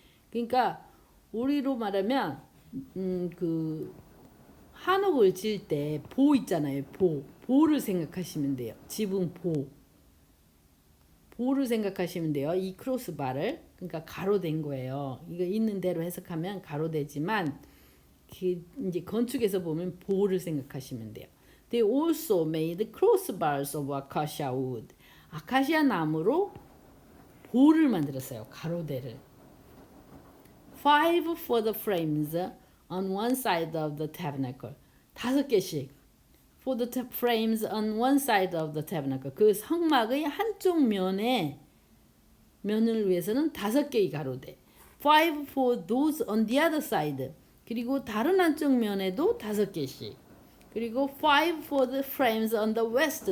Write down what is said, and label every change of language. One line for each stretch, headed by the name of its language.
Korean: 그러니까 우리로 말하면 그 한옥을 지을 때 보 있잖아요. 보를 생각하시면 돼요. 지붕 보. 보를 생각하시면 돼요. 이 크로스바를. 그러니까 가로된 거예요. 이거 있는 대로 해석하면 가로되지만 그 이제 건축에서 보면 보를 생각하시면 돼요.
English: They also made crossbars of acacia wood.
Korean: 아카시아 나무로 보를 만들었어요.
English: 가로대를. 5 for the frames on one side of the tabernacle. 5개씩. For the frames on one side of the tabernacle.
Korean: 그 성막의 한쪽 면을 위해서는 5개의 가로대.
English: 5 for those on the other side.
Korean: 그리고 다른 한쪽 면에도 5개씩.
English: 그리고 5 for the frames on the west.